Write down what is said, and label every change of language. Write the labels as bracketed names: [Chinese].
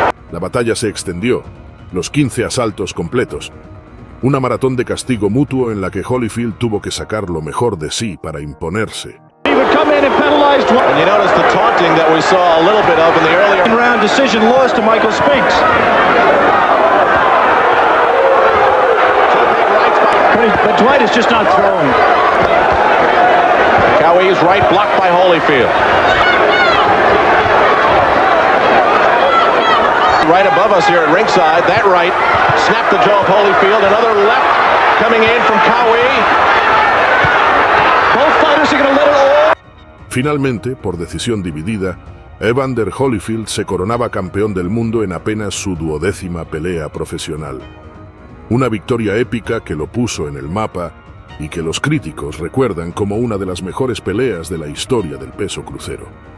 [Spanish] La batalla se extendió, los 15 asaltos completos. Una maratón de castigo mutuo en la que Holyfield tuvo que sacar lo mejor de sí para imponerse. [English] He would come in and penalize Dwight. And you notice the taunting that we saw a little bit of in the earlier round decision loss to Michael Spinks. But Dwight is just not throwing. Qawi's right blocked by Holyfield. Right above us here at ringside, that right snapped the jaw of Holyfield. Another left coming in from Cowie. Both fighters are going to let it all. [Spanish] Finalmente, por decisión dividida, Evander Holyfield se coronaba campeón del mundo en apenas su 12ª pelea profesional. Una victoria épica que lo puso en el mapa y que los críticos recuerdan como una de las mejores peleas de la historia del peso crucero.